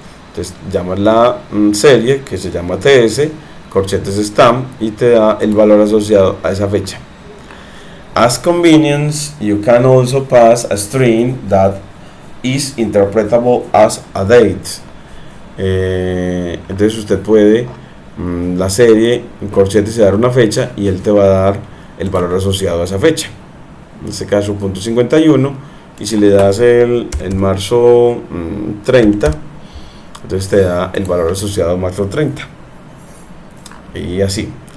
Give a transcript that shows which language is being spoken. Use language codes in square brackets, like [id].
[es] Entonces llamas la serie, que se llama TS corchetes stamp, y te da el valor asociado a esa fecha. [en] As convenience, you can also pass a string that is interpretable as a date. [es] Entonces usted puede la serie en corchetes y dar una fecha, y él te va a dar el valor asociado a esa fecha, en este caso 0.51, y si le das el marzo 30, entonces te da el valor asociado a marzo 30, y así.